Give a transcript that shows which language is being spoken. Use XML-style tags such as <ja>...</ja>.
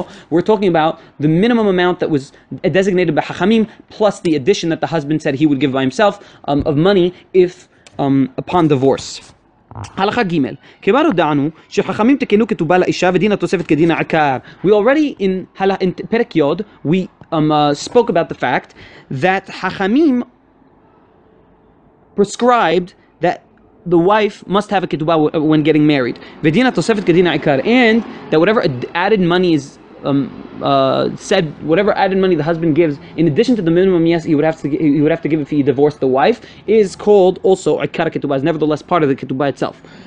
<en>We're talking about the minimum amount that was designated by Chachamim, plus the addition that the husband said he would give by himself of money if upon divorce.</en> <he>הלכה ג' כבר הודענו שחכמים תקנו כתובה לאישה ודין התוספת כדין העקר.</he> <en>We already in פרק יוד we spoke about the fact that Chachamim prescribed that the wife must have a ketubah when getting married.</en> <he>ודין התוספת כדין העקר,</he> <en>and that whatever added money is said, whatever added money the husband gives in addition to the minimum, yes, he would have to give if he divorced the wife, is called also ikar ketubah, is nevertheless part of the ketubah itself.</en>